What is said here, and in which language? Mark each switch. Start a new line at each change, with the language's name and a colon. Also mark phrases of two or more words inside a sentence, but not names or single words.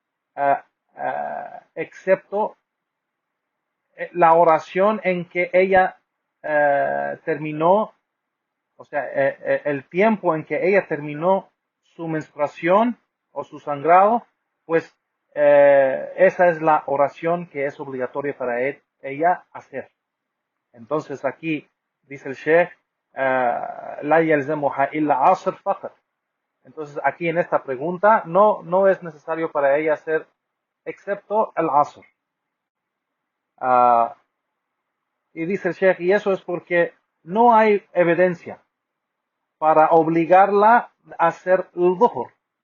Spanish: excepto la oración en que ella terminó, o sea, el tiempo en que ella terminó su menstruación o su sangrado, pues esa es la oración que es obligatoria para ella hacer. Entonces aquí dice el Sheikh,
Arabic: لا يلزمها إلا العصر فقط.
Spanish: Entonces aquí en esta pregunta no es necesario para ella hacer excepto el asr. Y dice el Sheikh, y eso es porque no hay evidencia para obligarla a hacer el dhuhr.